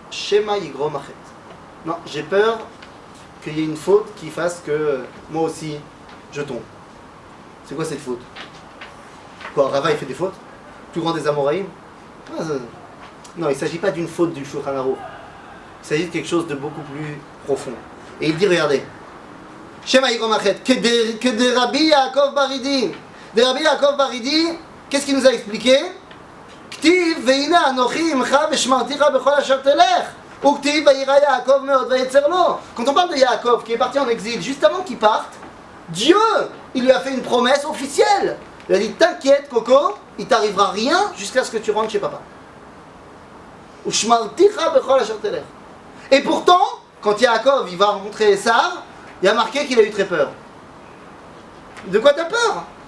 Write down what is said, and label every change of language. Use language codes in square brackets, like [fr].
[he] Shema yigrom achet. [fr] Non, j'ai peur qu'il y ait une faute qui fasse que moi aussi je tombe. C'est quoi cette faute? Quoi, Rava il fait des fautes? Plus grand des Amoraïm? Non, il ne s'agit pas d'une faute du Shulchan Aruch. Il s'agit de quelque chose de beaucoup plus profond. Et il dit, regardez, [he] Shema yigrom achet, [fr] que de Rabbi Yaakov Baridi. De Rabbi Yaakov Baridi, qu'est-ce qu'il nous a expliqué? [he] כתיב והנה אנוכי עמך ושמרתיך בכל אשר תלך וכתיב וירא יעקב מאוד ויצר לו. [fr] Quand on parle de Yaakov qui est parti en exil juste avant qu'il parte, Dieu il lui a fait une promesse officielle. Il a dit t'inquiète Coco, il t'arrivera rien jusqu'à ce que tu rentres chez papa. [he] ושמרתיך בכל אשר תלך. [fr] Et pourtant quand Yaakov il va rencontrer Esav, il y a marqué qu'il a eu très peur. De quoi t'as peur?